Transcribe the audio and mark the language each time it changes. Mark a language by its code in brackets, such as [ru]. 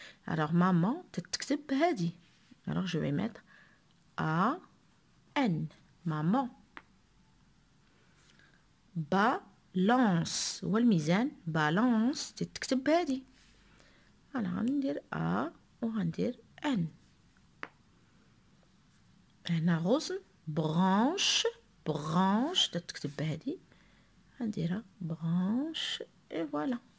[fr] alors maman [ar] تتكتب بهادي. [fr] alors je vais mettre a n maman. [ar] balance هو الميزان. balance تتكتب بهادي. انا غندير ا وغندير ان. هنا غصن branche تتكتب بهادي. غنديرها branche [fr] et voilà.